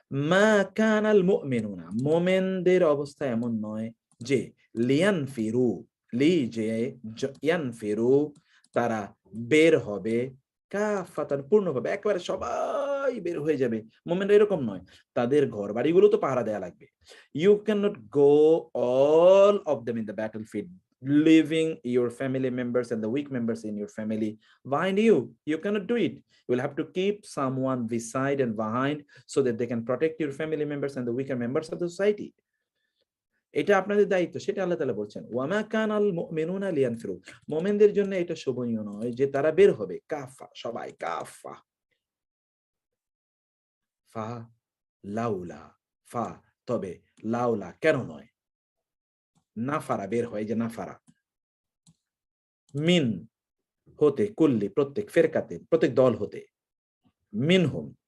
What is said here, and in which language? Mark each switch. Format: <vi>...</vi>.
<ar>মা কানাল মুমিনুনা</ar> <bn>মোমেনদের অবস্থা এমন নয় যে লিয়ানফিরু, লি যে ইয়ানফিরু তারা বের হবে, কাফাতান পূর্ণভাবে একেবারে সবাই বের হয়ে যাবে, মোমেনরা এরকম নয়, তাদের ঘর বাড়িগুলো তো পাহারা দেয়া লাগবে।</bn> <en>You can not go all of them in the battlefield leaving your family members and the weak members in your family behind you. You cannot do it. You will have to keep someone beside and behind so that they can protect your family members and the weaker members of the society.</en> <bn>এটা আপনাদের দায়িত্ব, সেটা আল্লাহ তাআলা বলছেন</bn> <ar>ওয়ামা কানাল মুমিনুনা লিয়ানফিরু,</ar> <bn>মুমিনদের জন্য এটা শোভনীয় নয় যে তারা বের হবে কাফা, সবাই কাফা, ফা লাউলা, ফা তবে, লাউলা কেন নয়, নাফারা বের হয়, যে নাফারা মিন হতে কুল্লি প্রত্যেক ফেরকাতে প্রত্যেক দল হতে, মিনহুম</bn>